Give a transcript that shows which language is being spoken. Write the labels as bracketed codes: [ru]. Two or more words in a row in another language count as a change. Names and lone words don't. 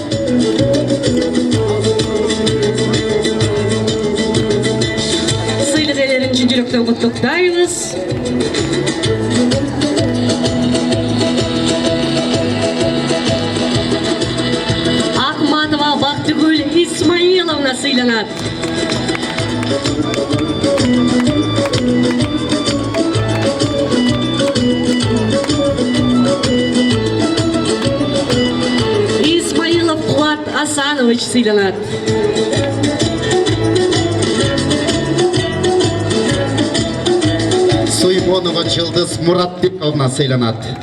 [kk] Сыйлық иелерін шын жүректен құттықтаймыз. [ky] Ахматова Бақтыгүл Исмаиловна сыйланат. Исмаилов Кулат Асанович сыйланат. Суймонова Жылдыз Муратбековна сыйланат.